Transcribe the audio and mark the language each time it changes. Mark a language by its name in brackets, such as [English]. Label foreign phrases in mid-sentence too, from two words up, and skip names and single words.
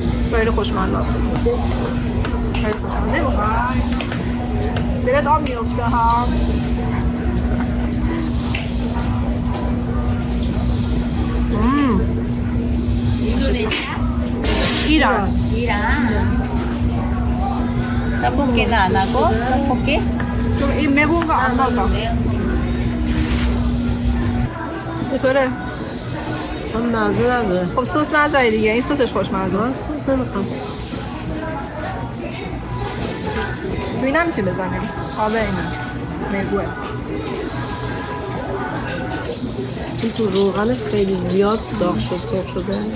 [Persian] خیلی خوشمزه است. خیلی خوشمزه. نمیخوای؟ دلت آب میفته ها. ایران. [Korean] 떡볶이 안 하고 떡볶이? 이 매운 거 안 먹어. [Persian] چطوره؟ من مزه نداره. خب سس نذاری دیگه. این سسش خوشمزه است. سس نمیخوام. تو این نمیشه بزنیم. آبه اینه. میگوه. این تو روغن خیلی زیاد داغ شد سرخ شده.